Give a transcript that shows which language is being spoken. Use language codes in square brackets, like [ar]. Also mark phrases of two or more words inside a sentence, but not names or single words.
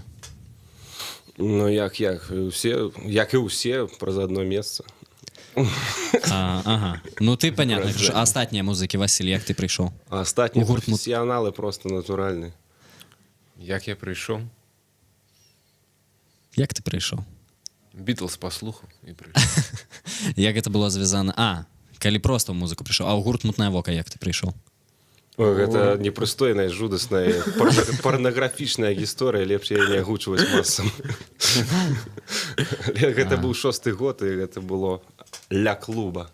[be] Ну, як і ўсе, праз адно месца. Ага. Ну ты понятно. А астатнія музыкі, Васіль, як ты прыйшоў? А астатнія У гурт прафесіяналы просто натуральныя. [uk] як я прийшов? [be] Як ты прыйшоў? [uk] Бітлз послухав і прийшов. [be] Як гэта было звязана? Калі проста ў музыку прыйшоў. А ў гурт «Мутная вока» як ты прыйшоў? Гэта непрыстойная, жудасная, парнаграфічная гісторыя, лепш яе не агучваць масам. Гэта быў 6-й год, і гэта было ля клуба.